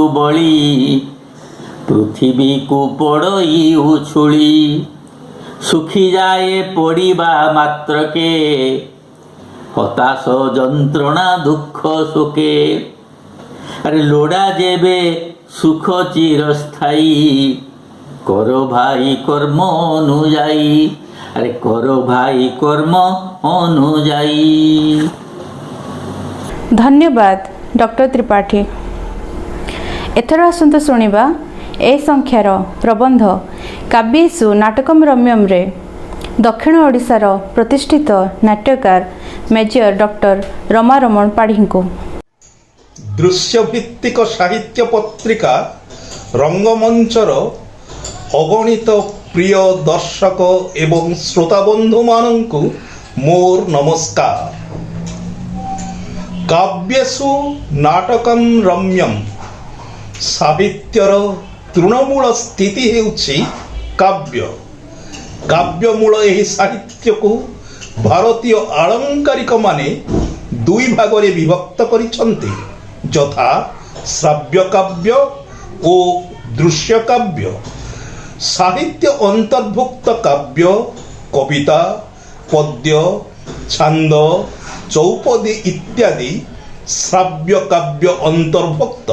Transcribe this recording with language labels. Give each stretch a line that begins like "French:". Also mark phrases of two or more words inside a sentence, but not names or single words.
Odia: ବଳୀ ପୃଥ୍ୱୀ କୁ ପଡ଼ଇ ଉଛୁଳି ଶୁଖି ଯାଏ ପଡ଼ିବା ମାତ୍ର କେ ହତାଶ ଯନ୍ତ୍ରଣା ଦୁଃଖ ଶୋକେ ଅରେ ଲୋଡ଼ା ଯେବେ ସୁଖ ଚିରସ୍ଥାୟୀ କରୋ ଭାଇ କର୍ମ ଅନୁଯାୟୀ ଅରେ କରୋ ଭାଇ କର୍ମ ଅନୁଯାୟୀ। ଧନ୍ୟବାଦ ଡକ୍ଟର ତ୍ରିପାଠୀ। ଏଥର ଆସନ୍ତୁ ଶୁଣା ଏ ସଂଖ୍ୟାର ପ୍ରବନ୍ଧ କାବ୍ୟେଷୁ ନାଟକମ ରମ୍ୟମ ରେ ଦକ୍ଷିଣ ଓଡ଼ିଶାର ପ୍ରତିଷ୍ଠିତ ନାଟ୍ୟକାର ମେଜର ଡକ୍ଟର ରମାରମଣ ପାଢ଼ୀ କୁ ଦୃଶ୍ୟଭିତ୍ତିକ ସାହିତ୍ୟ ପତ୍ରିକା ରଙ୍ଗମଞ୍ଚର ଅଗଣିତ ପ୍ରିୟ ଦର୍ଶକ ଏବଂ ଶ୍ରୋତା ବନ୍ଧୁ ମାନଙ୍କୁ ମୋର ନମସ୍କାର।
Sanskrit: काव्येषु नाटकम रम्यम
Odia: ସାହିତ୍ୟର ତୃଣମୂଳ ସ୍ଥିତି ହେଉଛି କାବ୍ୟ। କାବ୍ୟମୂଳ ଏହି ସାହିତ୍ୟ କୁ ଭାରତୀୟ ଆଳଙ୍କାରିକ ମାନେ 2 ଭାଗରେ ବିଭକ୍ତ କରିଛନ୍ତି ଯଥା ଶ୍ରାବ୍ୟ କାବ୍ୟ ଓ ଦୃଶ୍ୟ କାବ୍ୟ। ସାହିତ୍ୟ ଅନ୍ତର୍ଭୁକ୍ତ କାବ୍ୟ କବିତା ପଦ୍ୟ ଛନ୍ଦ ଚଉପଦୀ ଇତ୍ୟାଦି ଶ୍ରାବ୍ୟ କାବ୍ୟ ଅନ୍ତର୍ଭୁକ୍ତ।